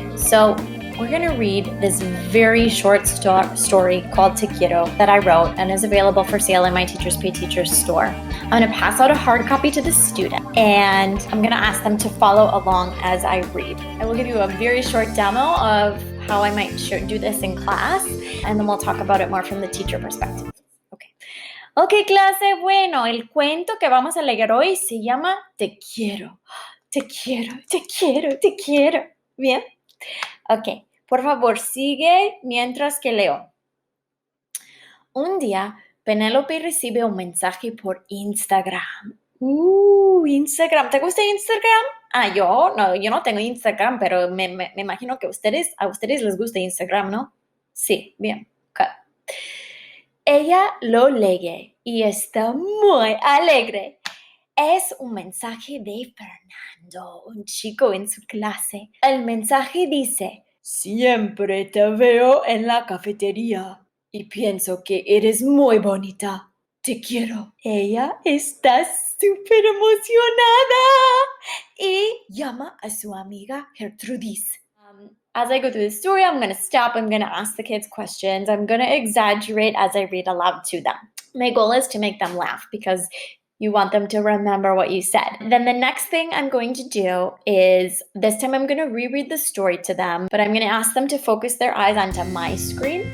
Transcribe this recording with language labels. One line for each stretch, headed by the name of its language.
English: So we're going to read this very short story called Te Quiero that I wrote and is available for sale in my Teachers Pay Teachers store. I'm going to pass out a hard copy to the student, and I'm going to ask them to follow along as I read. I will give you a very short demo of how I might do this in class, and then we'll talk about it more from the teacher perspective.
Spanish: Okay, clase, bueno, el cuento que vamos a leer hoy se llama Te quiero, te quiero, te quiero, te quiero. ¿Bien? Ok. Por favor, sigue mientras que leo. Un día, Penélope recibe un mensaje por Instagram. Instagram. ¿Te gusta Instagram? Yo no tengo Instagram, pero me imagino que a ustedes les gusta Instagram, ¿no? Sí, bien. Okay. Ella lo lee y está muy alegre. Es un mensaje de Fernando, un chico en su clase. El mensaje dice: siempre te veo en la cafetería y pienso que eres muy bonita. Te quiero. Ella está súper emocionada y llama a su amiga Gertrudis.
English: As I go through the story, I'm going to stop. I'm going to ask the kids questions. I'm going to exaggerate as I read aloud to them. My goal is to make them laugh because you want them to remember what you said. Then the next thing I'm going to do is, this time I'm going to reread the story to them, but I'm going to ask them to focus their eyes onto my screen.